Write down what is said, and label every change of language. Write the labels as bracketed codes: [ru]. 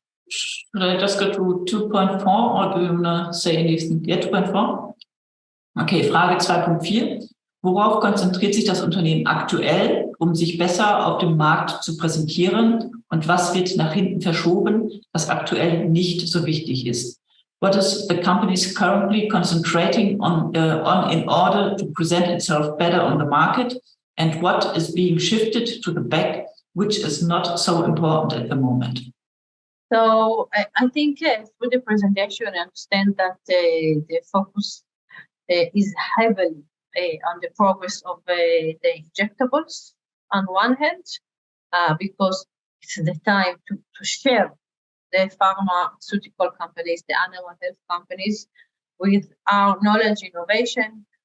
[en] Should I just go to 2.4 or do you want to say anything? Yeah, 2.4? Okay, [de] Frage 2.4. Worauf konzentriert sich das Unternehmen aktuell, um sich besser auf dem Markt zu präsentieren? Und was wird nach hinten verschoben, was aktuell nicht so wichtig ist? [en] What is the company currently concentrating on in order to present itself better on the market? And what is being shifted to the back, which is not so important at the moment? So I think through the presentation, I understand that the focus is heavily on the progress of the injectables on one hand, because it's the time to share the pharmaceutical companies, the animal health companies, with our knowledge innovation.